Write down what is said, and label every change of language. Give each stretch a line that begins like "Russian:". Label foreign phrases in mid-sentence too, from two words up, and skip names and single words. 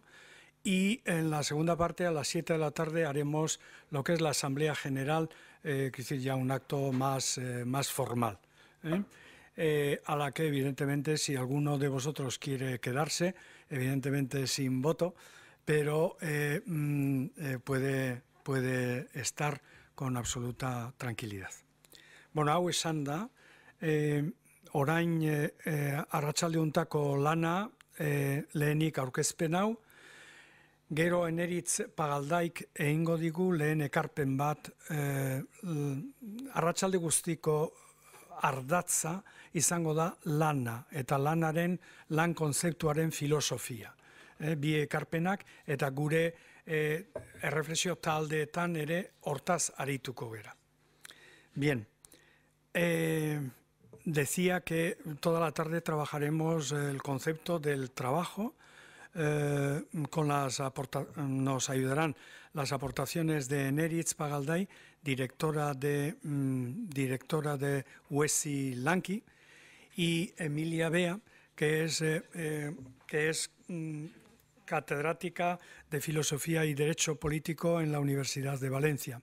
Spanish: Y en la segunda parte, a las 7 de la tarde, haremos lo que es la Asamblea General, es decir, ya un acto más formal, a la que, evidentemente, si alguno de vosotros quiere quedarse, evidentemente sin voto, pero puede estar con absoluta tranquilidad.
Basque: Bueno, hau esan da, orain arratsalde hontako lana lehenik aurkezpen hau, gero Eneritz Pagaldaik egingo digu lehen ekarpen bat, arratsalde guztiko ardatza izango da lana, eta lan kontzeptuaren filosofia. Bi ekarpenak eta gure erreflexio taldeetan ere hortaz arituko gera.
Spanish: Bien, decía que toda la tarde trabajaremos el concepto del trabajo. Nos ayudarán las aportaciones de Eneritz Pagaldai, directora de Uesi Lanki, y Emilia Bea, que es catedrática de Filosofía y Derecho Político en la Universidad de Valencia.